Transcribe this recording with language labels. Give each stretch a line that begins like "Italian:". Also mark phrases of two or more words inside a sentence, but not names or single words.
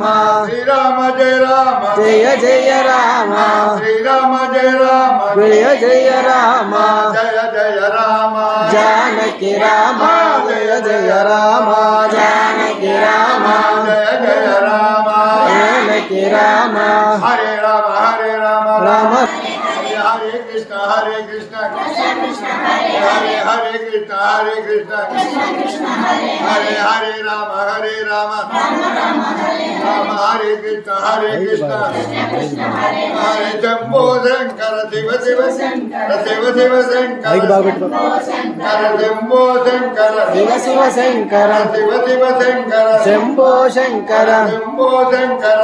Sanskrit: శ్రీరామ జయ రామ జయ జయ రామ శ్రీరామ జయ రామ జయ జయ రామ జయ జయ రామ జానకి రామ జయ జయ రామ జానకి రామ జయ జయ రామ జానకి రామ హరే రామ హరే రామ రామ హరే కృష్ణ హరే కృష్ణ హరే హరే కృష్ణ హరే కృష్ణ హరే హరే రామ హరే రామ రామ హరే కృష్ణ హరే కృష్ణ హరే శంభో శంకర శివ శివ శంకర శివ శివ
Telugu: మైక్
Sanskrit: శంకర
Telugu: బాగా పెట్టుకో.
Sanskrit: శంకర శంభో శంకర శివ శివ శంకర శివ శివ శంకర శంభో శంకర శంభో శంకర